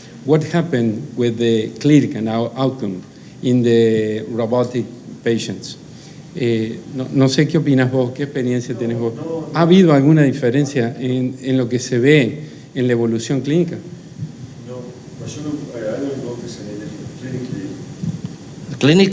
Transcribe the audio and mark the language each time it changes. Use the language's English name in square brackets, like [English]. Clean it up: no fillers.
[English] What happened with the clinical outcome in the robotic patients? [Spanish] No sé qué opinas vos, qué experiencia tenés vos. ¿Ha habido alguna diferencia en lo que se ve en la evolución clínica? [English] No, but I don't notice anything clinically.